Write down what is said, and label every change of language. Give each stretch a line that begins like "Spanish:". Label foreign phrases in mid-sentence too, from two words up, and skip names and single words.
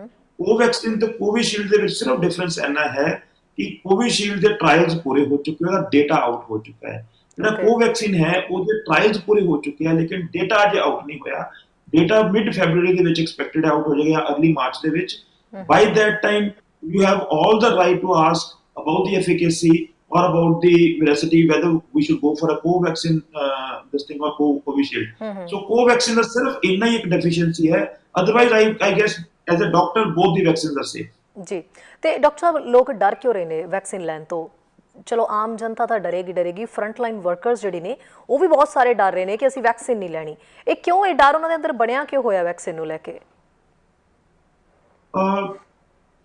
Punjabi: ਕੋਵੈਕਸੀਨ ਤੇ ਕੋਵਿਸ਼ੀਲਡ ਦੇ ਵਿੱਚ ਸਿਰਫ ਡਿਫਰੈਂਸ ਇੰਨਾ ਹੈ ਕਿ ਕੋਵਿਸ਼ੀਲਡ ਦੇ ਟ੍ਰਾਇਲਸ ਪੂਰੇ ਹੋ ਚੁੱਕੇ, ਉਹਦਾ ਡੇਟਾ ਆਊਟ ਹੋ ਚੁੱਕਾ ਹੈ। ਜਿਹੜਾ ਕੋਵੈਕਸੀਨ ਹੈ ਉਹਦੇ ਟ੍ਰਾਇਲਸ ਪੂਰੇ ਹੋ ਚੁੱਕੇ ਆ, ਲੇਕਿਨ ਡੇਟਾ ਅਜੇ ਆਊਟ ਨਹੀਂ ਹੋਇਆ। ਡੇਟਾ
English: mid February
Punjabi: ਦੇ ਵਿੱਚ
English: expected out
Punjabi: ਹੋ ਜਾਏਗਾ,
English: early March
Punjabi: ਦੇ ਵਿੱਚ।
English: by that time you have all the right to ask about the efficacy or about the veracity, whether we should go for a covaxin this thing or covishield.
Punjabi: So covaxin ਦਾ ਸਿਰਫ ਇੰਨਾ ਹੀ ਇੱਕ ਡੈਫੀਸ਼ੀਐਂਸੀ ਹੈ, ਅਦਰਵਾਈਜ਼
English: I guess as a doctor both the vaccines are safe.
Punjabi: ਜੀ ਤੇ ਡਾਕਟਰ ਸਾਹਿਬ, ਲੋਕ ਡਰ ਕਿਉਂ ਰਹੇ ਨੇ ਵੈਕਸੀਨ ਲੈਣ ਤੋਂ? ਚਲੋ ਆਮ ਜਨਤਾ ਤਾਂ ਡਰੇਗੀ,
English: front line workers
Punjabi: ਜਿਹੜੇ ਨੇ ਉਹ ਵੀ ਬਹੁਤ ਸਾਰੇ ਡਰ ਰਹੇ ਨੇ ਕਿ ਅਸੀਂ ਵੈਕਸੀਨ ਨਹੀਂ ਲੈਣੀ। ਇਹ ਕਿਉਂ, ਇਹ ਡਰ ਉਹਨਾਂ ਦੇ ਅੰਦਰ ਬਣਿਆ ਕਿਉਂ ਹੋਇਆ ਵੈਕਸੀਨ ਨੂੰ ਲੈ ਕੇ?